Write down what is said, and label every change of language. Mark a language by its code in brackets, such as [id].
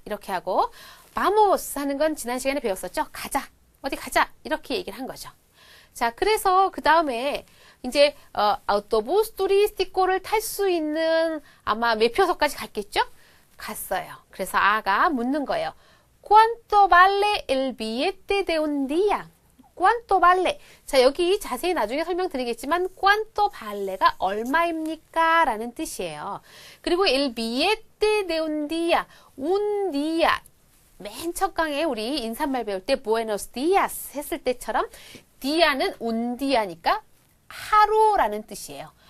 [ko] 이렇게 하고 vamos 하는 건 지난 시간에 배웠었죠. 가자. 어디 가자. 이렇게 얘기를 한 거죠. 자, 그래서 그 다음에 이제 autobús turístico를 탈 수 있는 아마 매표소까지 갔겠죠? 갔어요. 그래서 아가 묻는 거예요. [es] ¿Cuánto vale el billete de un día? ¿Cuánto vale? [ko] 자, 여기 자세히 나중에 설명드리겠지만 [es] ¿Cuánto vale [ko] 가 얼마입니까? 라는 뜻이에요. 그리고 [es] el billete de un día, [ko] un día 맨 첫 강에 우리 인사말 배울 때 [es] buenos días [ko] 했을 때처럼 디아는 운디아니까 하루라는 뜻이에요.